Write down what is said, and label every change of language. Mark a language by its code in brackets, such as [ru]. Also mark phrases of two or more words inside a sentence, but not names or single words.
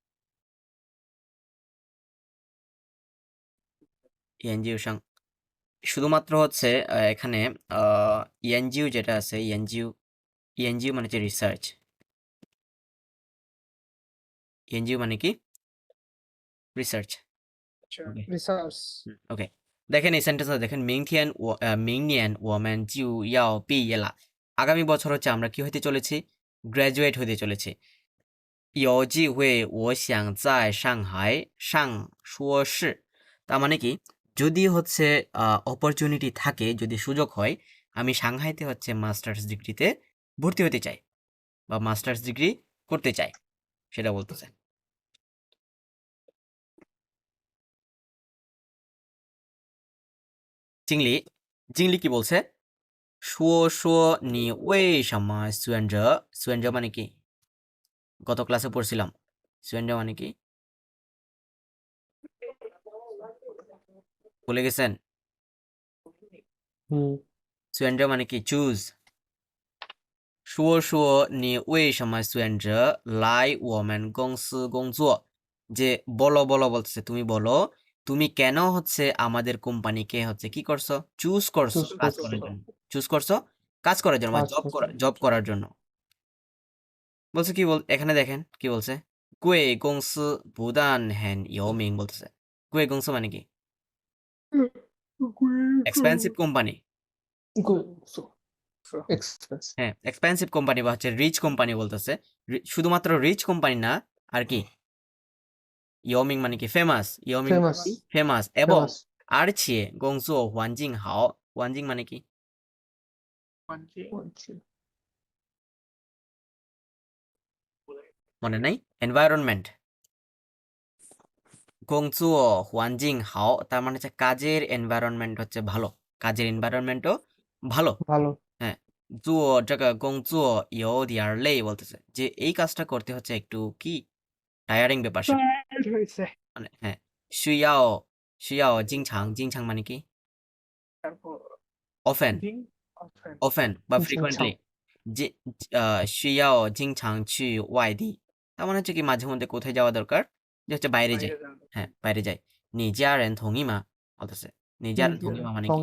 [zh] 研究生 [bn] শুধুমাত্র হচ্ছে এখানে ইয়ানজিও যেটা আছে, ইয়ানজিও মানে হচ্ছে রিসার্চ। ইয়ানজিও মানে কি? [en] রিসার্চ। [bn] আচ্ছা, [en] Okay. রিসার্চ। [bn] ওকে, দেখেন এই সেন্টেন্সটা দেখেন, [zh] 明年我们就要毕业了, [bn] আগামী বছর হচ্ছে আমরা কি হতে চলেছি? গ্রাজুয়েট হতে চলেছি। [zh] 有机会我想在上海上硕士, [bn] তার মানে কি, যদি হচ্ছে অপরচুনিটি থাকে, যদি সুযোগ হয়, আমি সাংহাইতে হচ্ছে [en] master's degree [bn] ভর্তি হতে চাই বা [en] master's degree [bn] করতে চাই, সেটা বলতেছে। জিংলি, জিংলি কি বলছে? [zh] 说说你为什么选择, 选择 [bn] মানে কি? গত ক্লাসে পড়ছিলাম, 选择 মানে কি? ভুলে গেছেন? 选择 মানে কি? চুজ। [zh] 说说你为什么选择来我们公司工作, [bn] যে বলো বলো বলতেছে, তুমি বলো তুমি কেন হচ্ছে আমাদের কোম্পানিকে হচ্ছে কি করছো? চুজ করছো [en] Choose [bn] কাজ করছো। করার জন্য। চুজ করছো কাজ করার জন্য, মানে জব করার জন্য। বলছে কি এখানে দেখেন কি বলছে? [zh] 贵公司不但很有名বলতেছে। [bn] 贵公司 মানে কি? [en] expensive company. এক্সপেন্স। [bn] হ্যাঁ, [en] expensive company [bn] বা হচ্ছে [en] rich company [bn] বলতেছে। শুধুমাত্র [en] rich company [bn] না, আর কি? ইয়মিং মানে কি? ফেমাস। ইয়মিং [en] ফেমাস। [bn] ফেমাস এবং [zh] 而且工作环境好, [bn] ওয়ানজিং মানে কি? মনে নাই? এনভায়রনমেন্ট। [zh] 工作环境好 [bn] তার মানে হচ্ছে কাজের এনভায়রনমেন্ট হচ্ছে ভালো, কাজের এনভায়রনমেন্টও ভালো। ভালো। হ্যাঁ, [zh] 做这个工作有点累 [bn] বলতেছে, যে এই কাজটা করতে হচ্ছে একটু কি টায়ারিং ব্যাপার স্যাপার। হয়েছে। মানে হ্যাঁ, [zh] 需要经常, 经常 [bn] মানে কি? তারপর [en] often, often often বা [zh] 经常 frequently, যে需要经常去外地, [bn] তার মানে হচ্ছে কি মাঝে মধ্যে কোথায় যাওয়া দরকার? যে হচ্ছে বাইরে যায়। হ্যাঁ, বাইরে যায়। [zh] 你家人同意吗 [bn] বলতেছে। [zh] 你家人同意吗 [bn] মানে কি?